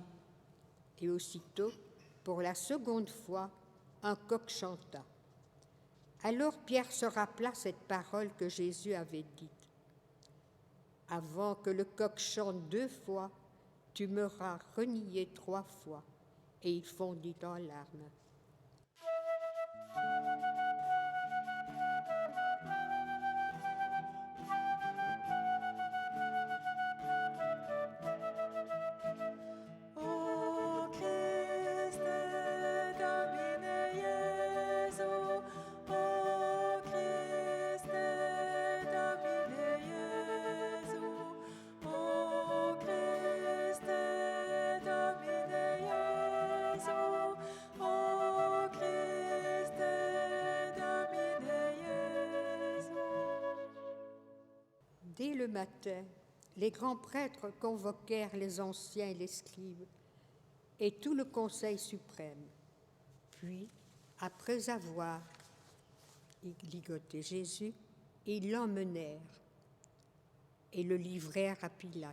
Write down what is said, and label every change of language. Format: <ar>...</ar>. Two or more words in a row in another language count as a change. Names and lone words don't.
<fr>Et aussitôt, pour la seconde fois, un coq chanta. Alors Pierre se rappela cette parole que Jésus avait dite. Avant que le coq chante 2 fois, tu m'auras renié 3 fois. Et il fondit en larmes.</fr> <la>O Christe Domine Iesu, O Christe Domine Iesu, O Christe Domine Iesu, O Christe Domine Iesu.</la> <fr>Dès le matin, les grands prêtres convoquèrent les anciens et les scribes et tout le conseil suprême. Puis, après avoir ligoté Jésus, ils l'emmenèrent et le livrèrent à Pilate.</fr>